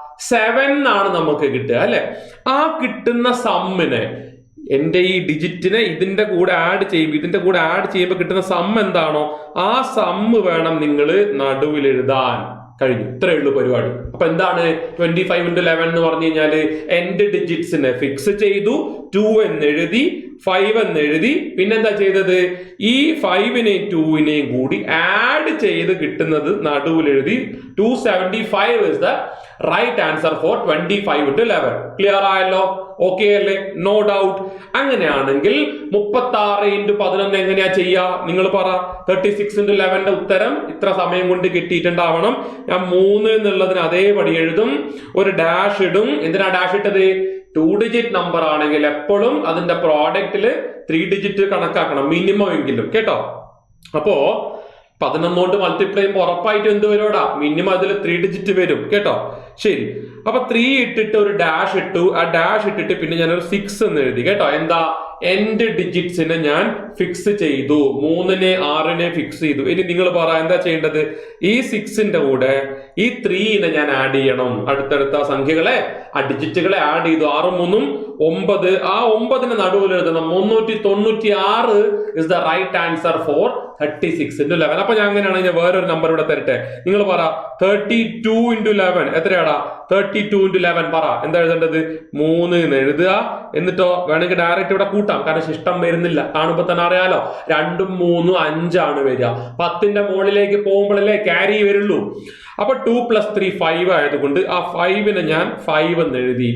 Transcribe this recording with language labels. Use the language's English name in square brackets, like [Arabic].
[Malayalam] 7 ആണ് നമുക്ക് കിട്ടുക അല്ലെ. ആ കിട്ടുന്ന സമ്മിനെ എന്റെ ഈ ഡിജിറ്റിനെ ഇതിന്റെ കൂടെ ആഡ് ചെയ്യുമ്പോൾ കിട്ടുന്ന സം എന്താണോ ആ സമ്മ് വേണം നിങ്ങൾ നടുവിൽ എഴുതാൻ. കഴിഞ്ഞു. ഇത്രയേ ഉള്ളൂ പരിപാടി. അപ്പൊ എന്താണ് 25x11 എന്ന് പറഞ്ഞു കഴിഞ്ഞാല് എൻഡ് ഡിജിറ്റ്സിനെ ഫിക്സ് ചെയ്തു, 2 എന്ന് എഴുതി, 5 എന്ന് എഴുതി, പിന്നെന്താ ചെയ്തത്? ഈ 5നെയും 2നെയും കൂടി ആഡ് ചെയ്ത് കിട്ടുന്നത് നടുവിൽ എഴുതി. [English] 275 is the right answer for 25x11. [Malayalam] Clear ആയല്ലോ? ഓക്കെ അല്ലേ? No doubt. അങ്ങനെയാണെങ്കിൽ 36x11 എങ്ങനെയാ ചെയ്യാ? നിങ്ങൾ പറ. 36x11 ഉത്തരം ഇത്ര സമയം കൊണ്ട് കിട്ടിയിട്ടുണ്ടാവണം. ഞാൻ 3 എന്നുള്ളതിന് അതേപടി എഴുതും, ഒരു ഡാഷ് ഇടും. എന്തിനാ ഡാഷ് ഇട്ടത്? 2 ഡിജിറ്റ് നമ്പർ ആണെങ്കിൽ എപ്പോഴും അതിന്റെ പ്രോഡക്റ്റില് 3 ഡിജിറ്റ് കണക്കാക്കണം, മിനിമം എങ്കിലും. കേട്ടോ? അപ്പോ 11 കൊണ്ട് മൾട്ടിപ്ലൈ ചെയ്യുമ്പോൾ ഉറപ്പായിട്ടും എന്ത് വരുവാടാ? മിനിമം അതിൽ 3 ഡിജിറ്റ് വരും. കേട്ടോ? ശരി. അപ്പൊ 3 ഇട്ടിട്ട് ഒരു ഡാഷ് ഇട്ടു. ആ ഡാഷ് ഇട്ടിട്ട് പിന്നെ ഞാനൊരു 6 എന്ന് എഴുതി. കേട്ടോ? എന്താ? എൻഡ് ഡിജിറ്റ്സിനെ ഞാൻ ഫിക്സ് ചെയ്തു. 3നെ 6നെ ഫിക്സ് ചെയ്തു. ഇനി നിങ്ങൾ പറ എന്താ ചെയ്യേണ്ടത്? ഈ 6ന്റെ കൂടെ ഈ 3നെ ഞാൻ ആഡ് ചെയ്യണം. അടുത്തടുത്ത സംഖ്യകളെ, ആ ഡിജിറ്റുകളെ ആഡ് ചെയ്തു. 6 3 9. ആ 9ന് നടുവിൽ എഴുതണം. [English] 396 is the right answer for 36x11. [Malayalam] അപ്പൊ ഞാൻ അങ്ങനെയാണെങ്കിൽ വേറൊരു നമ്പർ ഇവിടെ തരട്ടെ. നിങ്ങൾ പറ 32x11 എത്രയാടാ? 32x11 പറ. എന്താ എഴുതേണ്ടത്? 3 എന്ന് എഴുതുക. എന്നിട്ടോ വേണമെങ്കിൽ ഡയറക്റ്റ് ഇവിടെ കൂട്ടാം, കാരണം ശിഷ്ടം വരുന്നില്ല. കാണുമ്പോ തന്നെ അറിയാലോ 2ഉം 3ഉം 5 വരിക. 10ന്റെ മുകളിലേക്ക് പോകുമ്പോഴല്ലേ ക്യാരി വരുള്ളൂ. അപ്പൊ 2 + 3 5 ആയതുകൊണ്ട് ആ 5നെ ഞാൻ 5 എന്ന് എഴുതി.